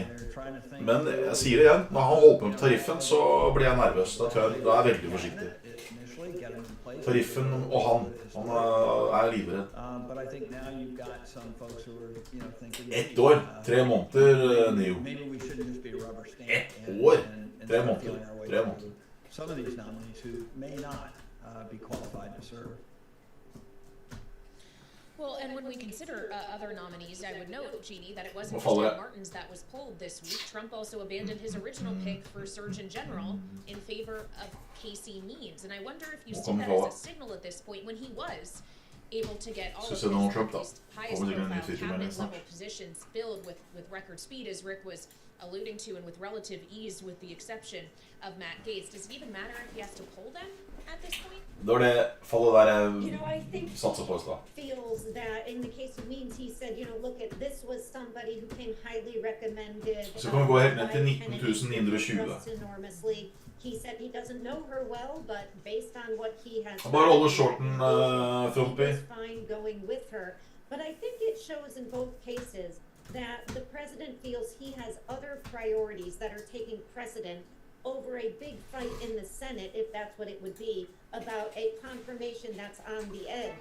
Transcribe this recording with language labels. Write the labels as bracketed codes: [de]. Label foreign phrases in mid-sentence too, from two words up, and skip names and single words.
[no] Men jeg sier det igjen, når han holder på med tariffen, så blir jeg nervøs. Da er jeg veldig forsiktig. Tariffen og han er livredd. 1 år, 3 måneder, Neo. 1 år, 3 måneder, 3 måneder. [en] Some of these nominees who may not be qualified to serve. Well, and when we consider other nominees, I would note, Jeannie, that it wasn't just Ed Martin's that was pulled this week. Trump also abandoned his original pick for Surgeon General in favor of Casey Means. And I wonder if you see that as a signal at this point when he was able to get all of these highest profile cabinet level positions filled with record speed, as Rick was alluding to, and with relative ease, with the exception of Matt Gaetz. Does it even matter if he has to pull them at this point? [no] Det var det fallet der [en] You know, I think [no] satser på I stad. [en] feels that in the case of Means, he said, you know, look at this was somebody who came highly recommended. [no] Så kan vi gå helt ned til [en] by 19.920. trusts enormously. He said he doesn't know her well, but based on what he has [no] Bare holde shorten, Frumpi. [en] he was fine going with her. But I think it shows in both cases that the president feels he has other priorities that are taking precedent over a big fight in the Senate, if that's what it would be, about a confirmation that's on the edge.